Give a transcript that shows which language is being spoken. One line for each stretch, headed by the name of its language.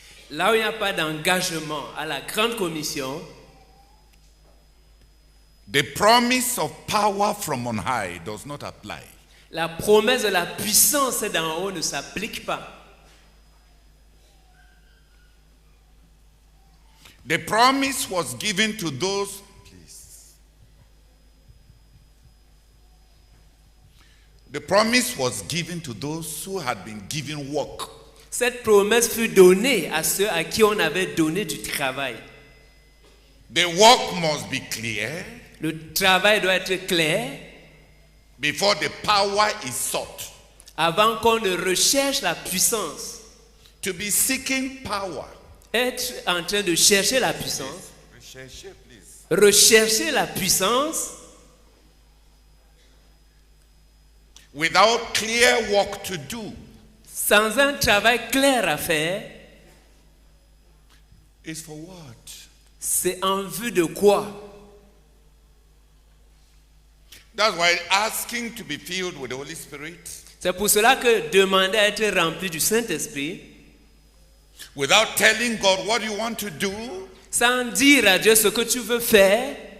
French: là où il n'y a pas d'engagement à la grande commission,
English: the promise of power from on high does not apply.
French: la promesse de la puissance d'en haut ne s'applique pas.
English: The promise was given to those, please. The promise was given to those who had been given work.
French: Cette promesse fut donnée à ceux à qui on avait donné du travail.
English: The work must be clear
French: Le travail doit être clair
English: before the power is sought.
French: avant qu'on ne recherche la puissance.
English: To be seeking power.
French: Être en train de chercher la puissance, Recherche, please. rechercher la puissance
English: Without clear work to do
French: sans un travail clair à faire,
English: is for what?
French: c'est en vue de quoi?
English: That's why asking to be filled with the Holy Spirit
French: C'est pour cela que demander à être rempli du Saint-Esprit,
English: without telling God what you want to do,
French: sans dire à Dieu ce que tu veux faire,